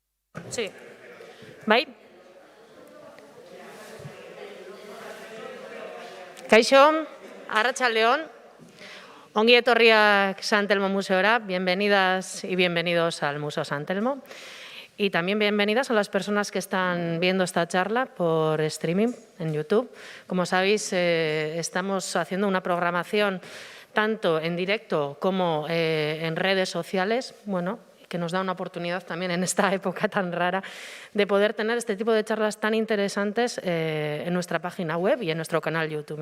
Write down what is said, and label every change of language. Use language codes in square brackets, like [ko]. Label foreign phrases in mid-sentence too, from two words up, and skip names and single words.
[es] Sí. [eu] Bai? Kaixo, arratsaldeon. Ongi etorriak San Telmo Museora. [es] Bienvenidas y bienvenidos al Museo San Telmo. Y también bienvenidas a las personas que están viendo esta charla por streaming en YouTube. Como sabéis, estamos haciendo una programación tanto en directo como en redes sociales, que nos da una oportunidad también en esta época tan rara de poder tener este tipo de charlas tan interesantes en nuestra página web y en nuestro canal YouTube.